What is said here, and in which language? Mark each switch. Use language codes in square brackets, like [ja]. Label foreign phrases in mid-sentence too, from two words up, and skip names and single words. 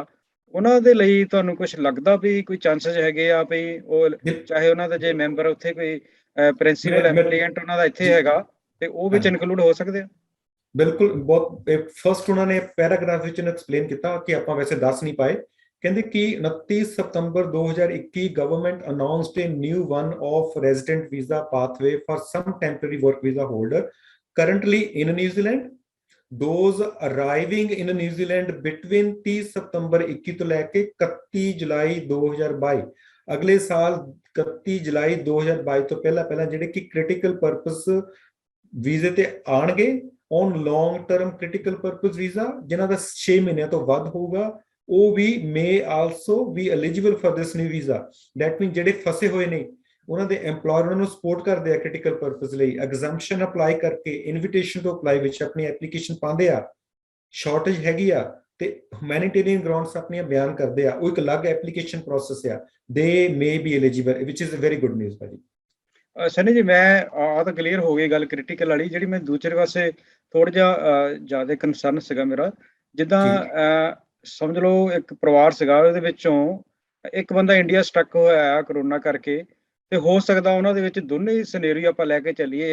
[pa] ਉਹਨਾਂ ਦੇ ਲਈ ਤੁਹਾਨੂੰ ਕੁਝ ਲੱਗਦਾ ਵੀ ਕੋਈ ਚਾਂਸਸ ਹੈਗੇ ਆ ਵੀ ਉਹ ਚਾਹੇ ਉਹਨਾਂ ਦਾ ਜੇ ਮੈਂਬਰ ਉੱਥੇ ਕੋਈ [en] principal applicant [pa] ਉਹਨਾਂ ਦਾ ਇੱਥੇ ਹੈਗਾ ਤੇ ਉਹ ਵਿੱਚ ਇਨਕਲੂਡ ਹੋ ਸਕਦੇ ਆ? ਬਿਲਕੁਲ। ਬਹੁਤ ਫਸਟ ਉਹਨਾਂ ਨੇ ਪੈਰਾਗ੍ਰਾਫ ਵਿੱਚ ਐਕਸਪਲੇਨ ਕੀਤਾ ਕਿ ਆਪਾਂ ਵੈਸੇ ਦੱਸ ਨਹੀਂ ਪਾਏ। ਕਹਿੰਦੇ ਕਿ 29 ਸਤੰਬਰ 2021 [en] government announced a new one of resident visa pathway for some temporary work visa holder currently in New Zealand, those arriving in New Zealand between 30 [pa] ਸਤੰਬਰ 21 ਤੋਂ ਲੈ ਕੇ 31 ਜੁਲਾਈ 2022 ਅਗਲੇ ਸਾਲ 31 ਜੁਲਾਈ 2022 ਤੋਂ ਪਹਿਲਾਂ ਜਿਹੜੇ ਕਿ [en] critical purpose [pa] ਵੀਜ਼ੇ ਤੇ ਆਣਗੇ [en] on long term critical purpose visa [pa] ਜਿਨ੍ਹਾਂ ਦਾ 6 ਮਹੀਨਿਆਂ ਤੋਂ ਵੱਧ ਹੋਊਗਾ, ਉਹ ਵੀ [en] may also be eligible for this new visa. That means [pa] ਜਿਹੜੇ ਫਸੇ ਹੋਏ ਨੇ ਉਹਨਾਂ ਦੇ EMPLOYER ਉਹਨਾਂ ਨੂੰ ਸਪੋਰਟ ਕਰਦੇ ਆ [en] critical purpose [pa] ਲਈ, [en] exemption apply [pa] ਕਰਕੇ ਇਨਵੀਟੇਸ਼ਨ ਤੋਂ ਅਪਲਾਈ ਵਿੱਚ ਆਪਣੀ ਐਪਲੀਕੇਸ਼ਨ ਪਾਉਂਦੇ ਆ, ਸ਼ਾਰਟੇਜ ਹੈਗੀ ਆ ਤੇ [en] humanitarian grounds [pa] ਆਪਣੀਆਂ ਬਿਆਨ ਕਰਦੇ ਆ, ਉਹ ਇੱਕ ਅਲੱਗ [en] application process [pa] ਆ। [en] They may be eligible, which is a very good news ਭਾਜੀ। [pa] ਸਨੀ ਜੀ, ਮੈਂ ਆ ਤਾਂ ਕਲੀਅਰ ਹੋ ਗਈ ਗੱਲ ਕ੍ਰਿਟੀਕਲ ਵਾਲੀ। ਜਿਹੜੀ ਮੈਂ ਦੂਸਰੇ ਪਾਸੇ ਥੋੜਾ ਜਿਹਾ ਜ਼ਿਆਦਾ ਕੰਸਰਨ ਸੀਗਾ ਮੇਰਾ, ਜਿੱਦਾਂ ਸਮਝ ਲਓ ਇੱਕ ਪਰਿਵਾਰ ਸੀਗਾ, ਉਹਦੇ ਵਿੱਚੋਂ ਇੱਕ ਬੰਦਾ ਇੰਡੀਆ ਸਟਕ ਹੋਇਆ ਕਰੋਨਾ ਕਰਕੇ, ਤੇ ਹੋ ਸਕਦਾ ਉਹਨਾਂ ਦੇ ਵਿੱਚ ਦੋਨੇ ਸਿਨੈਰੀਓ ਆਪਾਂ ਲੈ ਕੇ ਚੱਲੀਏ।